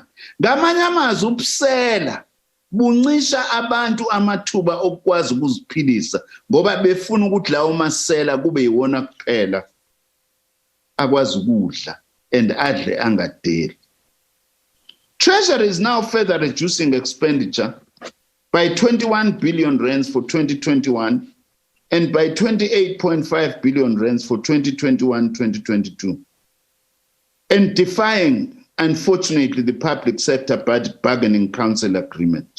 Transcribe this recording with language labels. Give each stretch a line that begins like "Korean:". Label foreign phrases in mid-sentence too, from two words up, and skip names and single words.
Zulu: Ngamanye amazwi ubusela buncisha abantu amathuba okwazi ukuziphilisa ngoba befuna ukuthi lawo masela kube yiwona kuphela akwazi ukudla and adle angadeli.
English: Treasury is now further reducing expenditure by 21 billion rands for 2021 and by 28.5 billion rands for 2021-2022, and defying, unfortunately, the Public Sector Budget Bargaining Council agreement.